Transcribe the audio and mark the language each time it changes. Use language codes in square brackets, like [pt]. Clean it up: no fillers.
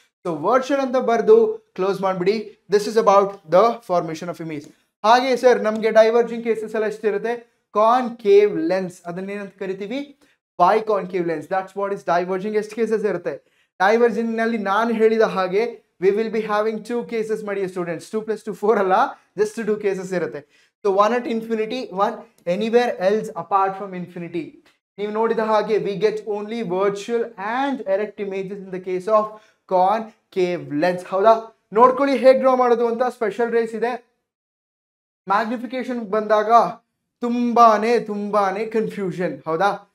[kn] So virtual ಅಂತ ಬರೆದು close ಮಾಡ್ಬಿಡಿ. [en] This is about the formation of image. [kn] ಹಾಗೆ ಸರ್ ನಮಗೆ ಡೈವರ್ಜಿಂಗ್ ಕೇಸಸ್ ಎಲ್ಲ ಎಷ್ಟಿರುತ್ತೆ? ಕಾನ್ಕೇವ್ ಲೆನ್ಸ್, ಅದನ್ನೇನಂತ ಕರಿತೀವಿ? By concave lens. [en] That's what is diverging. ಎಷ್ಟು cases ಇರುತ್ತೆ? [kn] ಡೈವರ್ಜಿಂಗ್ ನಲ್ಲಿ ನಾನು ಹೇಳಿದ ಹಾಗೆ [en] we will be having [kn] 2 cases ಮಾಡಿ ಸ್ಟೂಡೆಂಟ್ಸ್. 2 + 2 4 ಅಲ್ಲ, ಜಸ್ಟ್ 2 ಕೇಸಸ್ ಇರುತ್ತೆ. [en] So 1 at infinity, 1 anywhere else apart from infinity. ನೀವು ನೋಡಿದ ಹಾಗೆ we get only virtual and erect images in the case of concave lens. ಹೌದಾ? [kn] ನೋಡ್ಕೊಳ್ಳಿ ಹೇಗೆ ಡ್ರಾ ಮಾಡೋದು ಅಂತ. ಸ್ಪೆಷಲ್ ರೇಸ್ ಇದೆ. ಮ್ಯಾಗ್ನಿಫಿಕೇಶನ್ ಬಂದಾಗ ತುಂಬಾನೇ ಕನ್ಫ್ಯೂಷನ್. ಹೌದಾ?